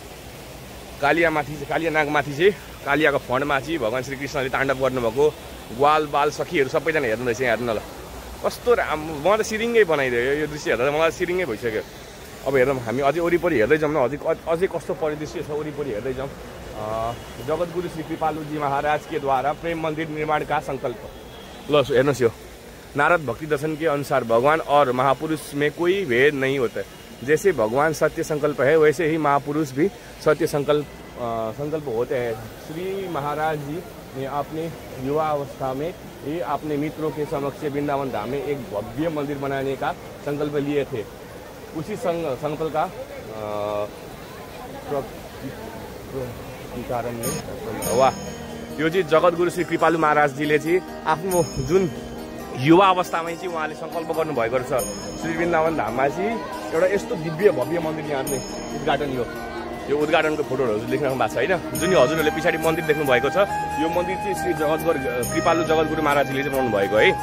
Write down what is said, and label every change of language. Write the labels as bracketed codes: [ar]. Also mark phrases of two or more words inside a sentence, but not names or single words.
[ne] कालियानागमाथि चाहिँ कालियाको फणमा चाहिँ भगवान् श्रीकृष्णले ताण्डव गर्नुभएको ग्वाल बाल सखीहरू सबैजना हेर्नुहुँदैछ यहाँ हेर्नु न ल। कस्तो राम्रो, मलाई त सिरिङ्गै बनाइदियो यो दृश्य हेर्दा मलाई सिरिङ्गै भइसक्यो। अब हेरौँ हामी अझै वरिपरि हेर्दै जाउँ न। अझै कस्तो परिदृश्य छ वरिपरि हेर्दै जाउँ। [hi] जगतगुरु श्री कृपालुजी महाराज के द्वारा प्रेम मन्दिर निर्माण का संकल्प। [ne] ल हेर्नुहोस्, [hi] यो नारद भक्ति दर्शन के अनुसार भगवान और महापुरुष में कोई भेद नहीं होता है। जैसे भगवान सत्य संकल्प है वैसे ही महापुरुष भी सत्य संकल्प होते हैं। श्री महाराज जी ने अपने युवा अवस्था में ही अपने मित्रों के समक्ष वृंदावन धाम में एक भव्य मंदिर बनाने का संकल्प लिए थे। उसी संकल्प का कारण [ne] वाह यो चाहिँ जगतगुरु श्री कृपालु महाराजजीले चाहिँ आफ्नो जुन युवा अवस्थामै चाहिँ उहाँले संकल्प गर्नुभएको रहेछ। श्री वृन्दावन धाममा चाहिँ एउटा यस्तो दिव्य भव्य मन्दिर यहाँले उद्घाटन यो उद्घाटनको फोटोहरू लेख्नु भएको छ होइन। जुन यो हजुरहरूले पछाडि मन्दिर देख्नु भएको छ यो मन्दिर चाहिँ श्री कृपालु जगतगुरु महाराजजीले चाहिँ बनाउनु भएको है।